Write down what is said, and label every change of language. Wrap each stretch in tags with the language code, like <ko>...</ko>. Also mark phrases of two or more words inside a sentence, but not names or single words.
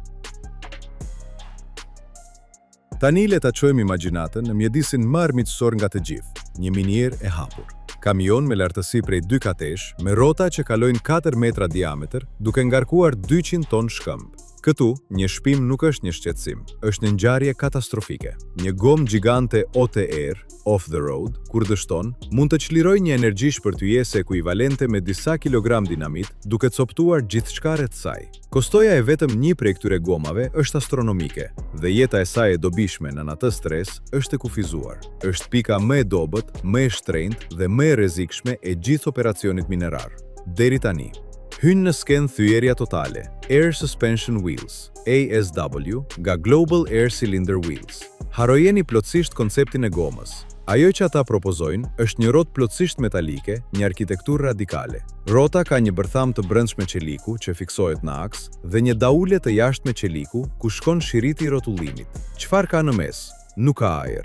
<sq>Tani le ta çojmë imagjinatën në mjedisin më armiqësor nga të gjithë, një minier e hapur. Kamion me lartësi prej 2 katesh, me rrota që kalojnë 4 metra diametër, duke ngarkuar 200 ton shkëmb. Këtu, një shpim nuk është një shqetësim, është një ngjarje katastrofike. Një gomë gjigante OTR,</sq> <en>off the road,</en> <sq>kur dështon, mund të çlirojë një energji shpërtyese ekuivalente me disa kilogram dinamit, duke coptuar gjithçka rreth saj. Kostoja e vetëm një prej këtyre gomave është astronomike, dhe jeta e saj e dobishme në atë stres është e kufizuar. Është pika më e dobët, më e shtrenjtë dhe më e rrezikshme e gjithë operacionit minerar. Deri tani. Hynë në skenë thyerja totale, Air Suspension Wheels, ASW, nga Global Air Cylinder Wheels. Harrojeni plotësisht konceptin e gomës. Ajo që ata propozojnë është një rotë plotësisht metalike, një arkitekturë radikale. Rrota ka një bërtham të brendshme qeliku që fiksohet në aks dhe një daule të jashtme qeliku ku shkon shiriti i rrotullimit. Çfarë ka në mes? Nuk ka ajër.</sq>